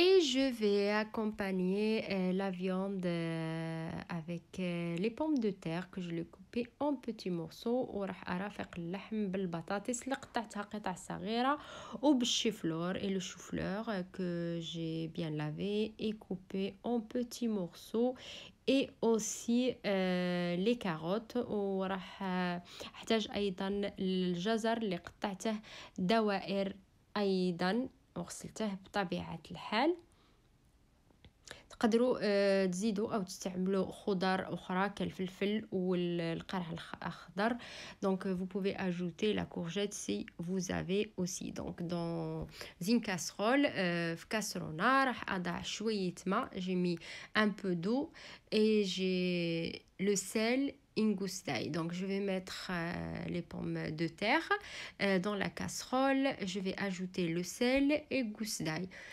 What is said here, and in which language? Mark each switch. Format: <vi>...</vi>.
<fr>Je vais accompagner la viande avec les pommes de terre que je l'ai coupées en petits morceaux.</fr> <ar>وراح أرافق اللحم بالبطاطس اللي قطعتها قطع صغيرة وبالشيفلور</ar> <fr>et le chou-fleur que j'ai bien lavé et coupé en petits morceaux, et aussi les carottes.</fr> <ar>وراح أحتاج أيضا الجزر اللي قطعته دوائر أيضا وغسلته بطبيعة الحال. تقدروا تزيدوا او تستعملوا خضار اخرى كالفلفل والقرع الاخضر.</ar> <fr>Donc vous pouvez ajouter la courgette si vous avez aussi. Donc dans une casserole</fr> <ar>في كاسرونه راح اضع شويه ماء.</ar> <fr>j'ai mis un peu d'eau et j'ai le sel, une gousse d'ail. Donc je vais mettre les pommes de terre dans la casserole. Je vais ajouter le sel et gousse d'ail.</fr>